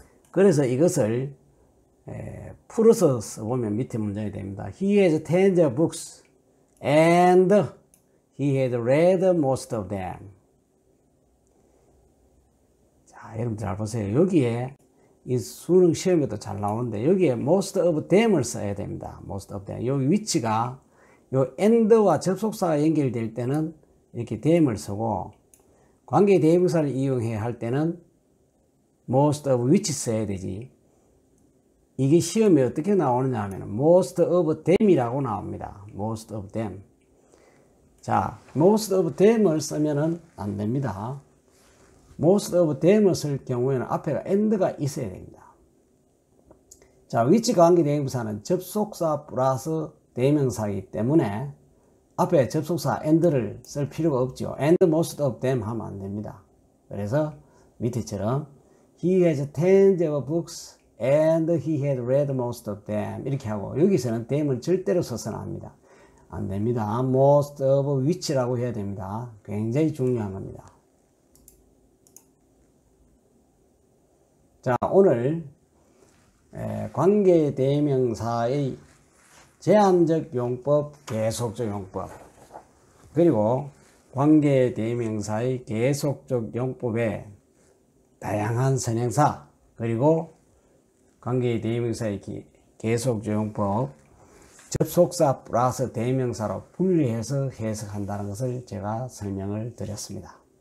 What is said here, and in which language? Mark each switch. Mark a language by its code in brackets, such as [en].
[ko] 그래서 이것을 풀어서 써보면 밑에 문장이 됩니다. [en] He has tens of books and he had read most of them. [ko] 자, 여러분 잘 보세요. 여기에 이 수능 시험에도 잘 나오는데 여기에 [en] most of them [ko] 을 써야 됩니다. most of them. 여기 위치가 요 and와 접속사가 연결될 때는 이렇게 them을 쓰고 관계 대명사를 이용해야 할 때는 [en] most of which [ko] 써야 되지. 이게 시험에 어떻게 나오느냐 하면 [en] most of them [ko] 이라고 나옵니다. most of them. 자, most of them을 쓰면은 안 됩니다. most of them을 쓸 경우에는 앞에가 and가 있어야 됩니다. 자, which 관계 대명사는 접속사 플러스 대명사이기 때문에 앞에 접속사 and를 쓸 필요가 없죠. [en] and most of them [ko] 하면 안 됩니다. 그래서 밑에처럼 [en] he has tens of books and he had read most of them [ko] 이렇게 하고, 여기서는 them을 절대로 써서는 안 됩니다. [en] most of which [ko] 라고 해야 됩니다. 굉장히 중요한 겁니다. 자, 오늘 관계 대명사의 제한적 용법, 계속적 용법, 그리고 관계 대명사의 계속적 용법의 다양한 선행사, 그리고 관계 대명사의 계속적 용법, 접속사 플러스 대명사로 분리해서 해석한다는 것을 제가 설명을 드렸습니다.